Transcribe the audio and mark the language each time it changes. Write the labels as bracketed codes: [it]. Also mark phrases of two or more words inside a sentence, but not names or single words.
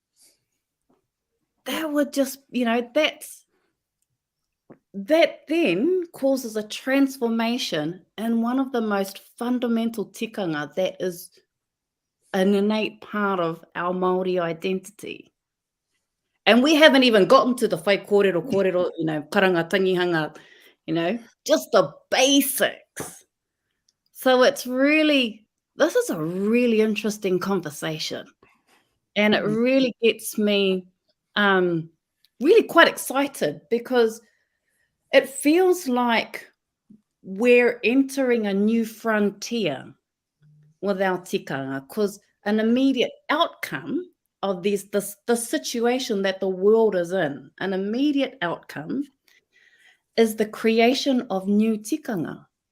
[en] That would just, you know, that then causes a transformation in one of the most fundamental tikanga that is an innate part of our Māori identity. And we haven't even gotten to the [mi] whai kōrero, [en] you know, [mi] karanga, tangihanga, [en] you know, just the basics. So it's really, this is a really interesting conversation. And it really gets me really quite excited because it feels like we're entering a new frontier with our tikanga, because an immediate outcome of the situation that the world is in, an immediate outcome is the creation of new tikanga.